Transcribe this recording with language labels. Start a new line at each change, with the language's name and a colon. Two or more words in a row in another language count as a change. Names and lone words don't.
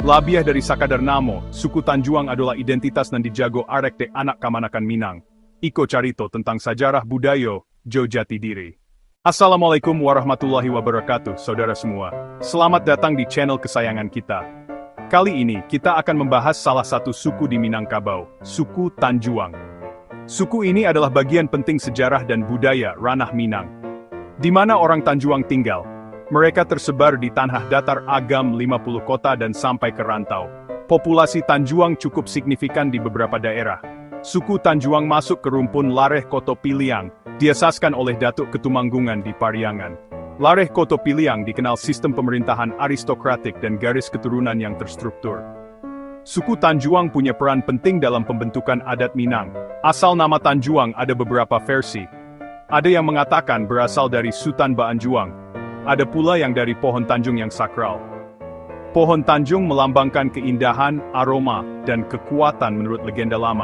Minangkabau: Labiah dari Sakadarnamo, suku Tanjuang adalah identitas nan dijago arek de anak kamanakan Minang. Iko carito tentang sejarah budaya, jo jati diri.
Arabic: السلام عليكم ورحمة الله وبركاته,
Indonesian: saudara semua. Selamat datang di channel kesayangan kita. Kali ini, kita akan membahas salah satu suku di Minangkabau, suku Tanjuang. Suku ini adalah bagian penting sejarah dan budaya ranah Minang. Di mana orang Tanjuang tinggal? Mereka tersebar di tanah datar agam 50 kota dan sampai ke rantau. Populasi Tanjuang cukup signifikan di beberapa daerah. Suku Tanjuang masuk ke rumpun Lareh Koto Piliang, diasaskan oleh Datuk Ketumanggungan di Pariangan. Lareh Koto Piliang dikenal sistem pemerintahan aristokratik dan garis keturunan yang terstruktur. Suku Tanjuang punya peran penting dalam pembentukan adat Minang. Asal nama Tanjuang ada beberapa versi. Ada yang mengatakan berasal dari Sutan Baanjuang. Ada pula yang dari pohon Tanjung yang sakral. Pohon Tanjung melambangkan keindahan, aroma, dan kekuatan menurut legenda lama.